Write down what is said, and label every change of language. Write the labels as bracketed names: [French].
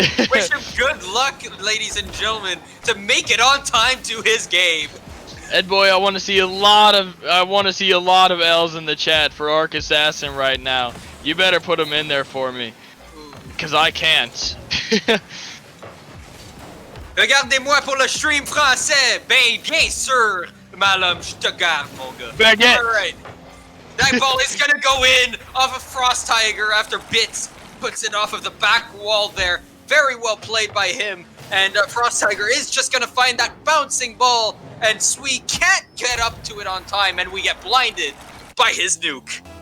[English] Wish him good luck, ladies and gentlemen, to make it on time to his game. Ed boy, I want to see a lot of L's in the chat for Arc Assassin right now. You better put them in there for me, cause I can't. [French] Regardez-moi pour le stream français. Ben, bien sûr, Malum, je te garde, mon gars. Baguette. [English] All right. That ball is going to go in off of Frost Tiger after Bits puts it off of the back wall there. Very well played by him. And Frost Tiger is just going to find that bouncing ball. And Sweet can't get up to it on time. And we get blinded by his nuke.